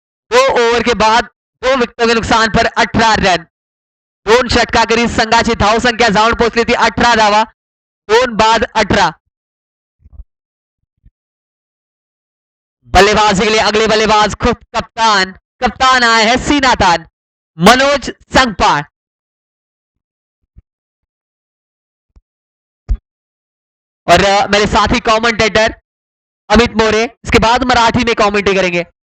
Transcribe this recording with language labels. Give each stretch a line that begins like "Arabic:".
Hindi: दो ओवर के बाद 2 विकेटों के नुकसान पर 18 रन।
Marathi: 2 षटकांकरी संघाची धावसंख्या जाऊन पोहोचली ती 18 धावा, 2 बाद 18।
Hindi: बल्लेबाजी के लिए अगले बल्लेबाज खुद कप्तान, कप्तान आए हैं सीना तान, मनोज संगपाल। और मेरे साथी कमेंटेटर अमित मोरे, इसके बाद मराठी में कमेंट्री करेंगे।